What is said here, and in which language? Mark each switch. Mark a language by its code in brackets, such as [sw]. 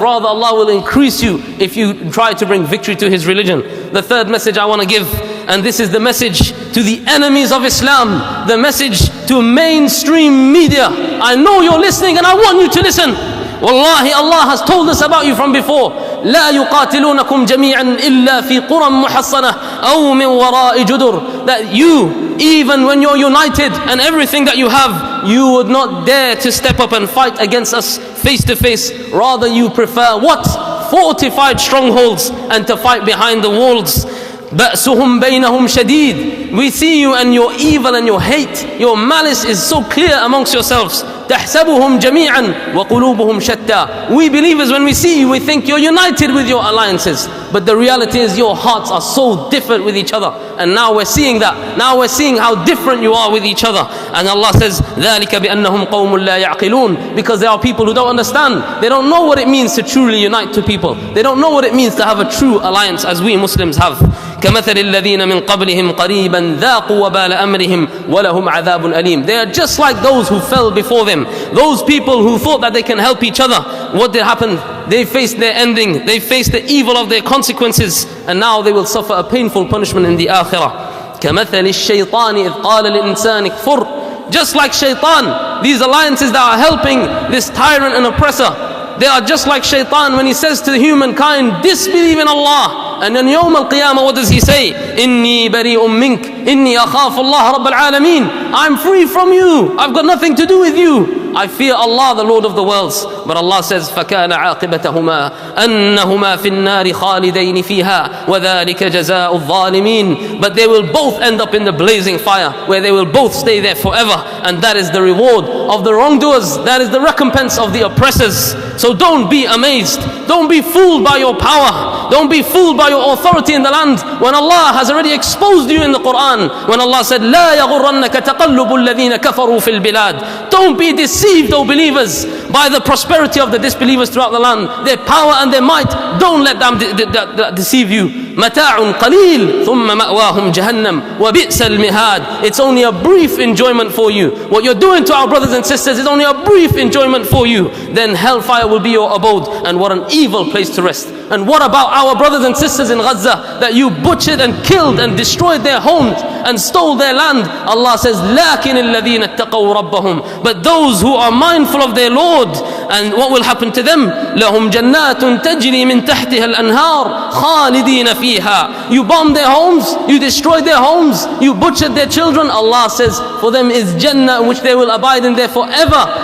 [en] Rather, Allah will increase you if you try to bring victory to His religion. The third message I want to give, and this is the message to the enemies of Islam, the message to mainstream media. I know you're listening and I want you to listen. Wallahi, Allah has told us about you from before. [ar] لا يقاتلونكم جميعا إلا في قرى محصنة أو من وراء جدر. [en] That you, even when you're united and everything that you have, you would not dare to step up and fight against us face to face. Rather you prefer what? Fortified strongholds and to fight behind the walls. [ar] بَأْسُهُمْ بَيْنَهُمْ شَدِيد. [en] We see you and your evil and your hate, your malice is so clear amongst yourselves. [ar] تَحْسَبُهُمْ جَمِيعًا وَقُلُوبُهُمْ شَتَّى. [en] We believers, when we see you, we think you're united with your alliances. But the reality is your hearts are so different with each other. And now we're seeing that. Now we're seeing how different you are with each other. And Allah says, [ar] ذَلِكَ بِأَنَّهُمْ قَوْمٌ لَا يَعْقِلُونَ. [en] Because there are people who don't understand. They don't know what it means to truly unite to people. They don't know what it means to have a true alliance as we Muslims have. [ar] كَمَثَلِ الَّذِينَ مِنْ قَبْلِهِمْ قَرِيبًا ذَاقُوا وَبَالَ أَمْرِهِمْ وَلَهُمْ عَذَابٌ أَلِيمٌ. [en] They are just like those who fell before them. Those people who thought that they can help each other. What did happen? They faced their ending. They faced the evil of their consequences. And now they will suffer a painful punishment in the akhirah. [ar] كَمَثَلِ الشَّيْطَانِ إِذْ قَالَ لِلْإِنسَانِ كْفُرْ. [en] Just like shaitan, these alliances that are helping this tyrant and oppressor, They are just like shaitan when he says to humankind, disbelieve in Allah. And on Yawm al-Qiyamah, what does he say? [ar] Inni bari'um mink, inni akhafu Allah Rabbal Alameen. [en] I'm free from you. I've got nothing to do with you. I fear Allah, the Lord of the worlds. But Allah says, [ar] فَكَانَ عَاقِبَتَهُمَا أَنَّهُمَا فِي النَّارِ خَالِدَيْنِ فِيهَا وَذَلِكَ جَزَاءُ الظَّالِمِينَ. [en] But they will both end up in the blazing fire, where they will both stay there forever. And that is the reward of the wrongdoers. That is the recompense of the oppressors. So don't be amazed. Don't be fooled by your power. Don't be fooled by your authority in the land, when Allah has already exposed you in the Quran. When Allah said, [ar] لَا يَغُرَّنَّكَ تَقَلُّبُ الَّذِينَ كَفَرُوا فِي الْبِلَادِ. [en] Don't be deceived, O believers, by the prosperity of the disbelievers throughout the land, their power and their might. Don't let them deceive you. [ar] مَتَاعٌ قَلِيلٌ ثُمَّ مَأْوَاهُمْ جَهَنَّمْ وَبِئْسَ الْمِهَادِ. [en] It's only a brief enjoyment for you. What you're doing to our brothers and sisters is only a brief enjoyment for you. Then hellfire will be your abode, and what an evil place to rest. And what about our brothers and sisters in Gaza that you butchered and killed and destroyed their homes and stole their land? Allah says, [ar] لَكِنِ الَّذِينَ اتَّقَوْا رَبَّهُمْ. [en] But those who are mindful of their Lord, and what will happen to them? [ar] لَهُمْ جَنَّاتٌ تَجْرِي مِنْ تَحْتِهَا الْأَنْهَارِ خَالِدِينَ فِيهَا. [en] You bombed their homes, you destroyed their homes, you butchered their children. Allah says, for them is Jannah, in which they will abide in there forever.